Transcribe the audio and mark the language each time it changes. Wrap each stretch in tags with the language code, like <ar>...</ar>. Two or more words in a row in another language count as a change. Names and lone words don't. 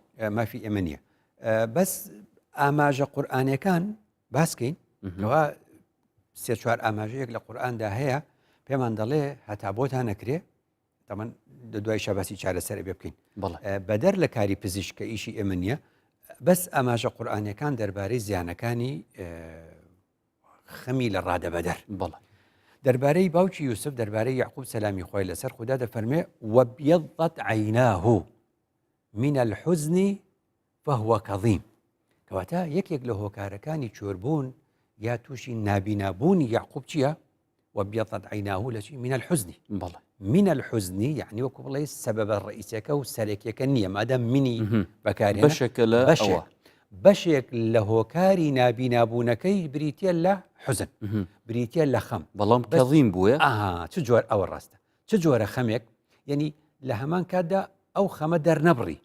<ckb>مافی ئێمە نییە بەس ئاماژە قورئانیەکان باسکەین ئەوە سێ چوار ئاماژەیەک لە قورئاندا هەیە پێمان دەڵێ هەتا بۆتان نەکرێ تەمەن دوای شەباسی چارەسەر بێ بکەین بەدەر لە کاری پزیشکە ئیشی ئێمە نییە بەس ئاماژە قورئانیەکان دەربارەی زیانەکانی خەمی لە ڕادەبەدەر بەڵێ دەربارەی باوکی یوسف دەربارەی یعقوب سەلامی خۆی لەسەر خوددا دەفەرمێ</ckb> <ar>وەبیەضەت عەیناه من الحزن فهو کەظیم</ar> <ckb>کەواتە یەکێک لە هۆکارەکانی چۆربوون یا تووشی نابینابوونی یعقوب چییە؟</ckb> <ar>وەبیەضەت عەیناه</ar> <ckb>لە چی؟</ckb> <ar>من الحزن</ar> <ckb>بەڵێ</ckb> <ar>من الحزن</ar> <ckb>يعني وەکو بڵێ سەبەبە ڕئیسەکە و سەرێکیەکە نییە مادام منی بەکارێنە بەشێکە لە ئەوە بەشێک لە هۆکاری نابینابوونەکەی بریتە لە حوزن بریتە لە خەم بەڵام کەظیم بووە چ جۆر ئەوە ڕاستە چ جۆرە خەمێک یعنی لە هەمان کاتدا ئەو خەمە دەرنەبڕی</ckb>